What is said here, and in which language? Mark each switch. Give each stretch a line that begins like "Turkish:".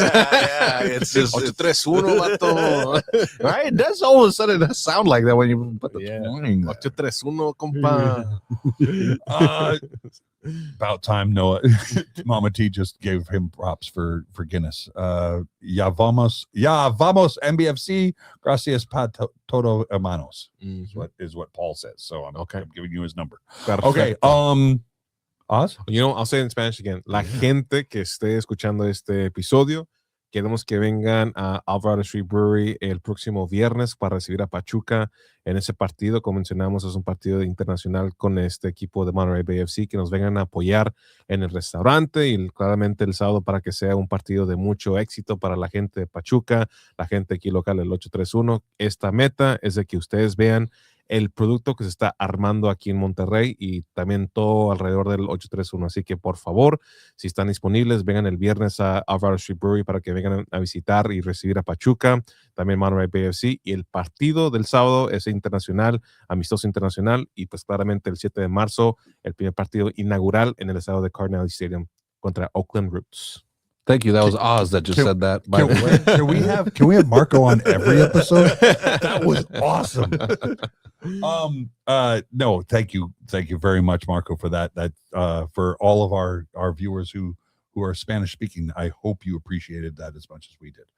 English: Yeah. It's just 831, vato. Right? It does all of a sudden sound like that when you put the 831, compa. About time Noah Mama T just gave him props for Guinness.
Spanish: Ya vamos MBFC, gracias pa todo hermanos.
English: Is what Paul says. So I'm giving you his number.
Spanish: Perfecto.
English: Okay. Oz? I'll say it in Spanish again.
Spanish: La gente que esté escuchando este episodio, queremos que vengan a Alvarado Street Brewery el próximo viernes para recibir a Pachuca en ese partido. Como mencionamos, es un partido internacional con este equipo de Monterey Bay FC, que nos vengan a apoyar en el restaurante y claramente el sábado para que sea un partido de mucho éxito para la gente de Pachuca, la gente aquí local del 831. Esta meta es de que ustedes vean el producto que se está armando aquí en Monterrey y también todo alrededor del 831. Así que, por favor, si están disponibles, vengan el viernes a Alvarado Street Brewery para que vengan a visitar y recibir a Pachuca, también Monterey Bay FC. Y el partido del sábado es internacional, amistoso internacional, y pues claramente el 7 de marzo, el primer partido inaugural en el estado de Carnegie Stadium contra Oakland Roots.
English: Thank you. That was Oz that just said that. By the way. Can we have Marco on every episode? That was awesome. No, thank you very much, Marco, for that. For all of our viewers who are Spanish speaking, I hope you appreciated that as much as we did.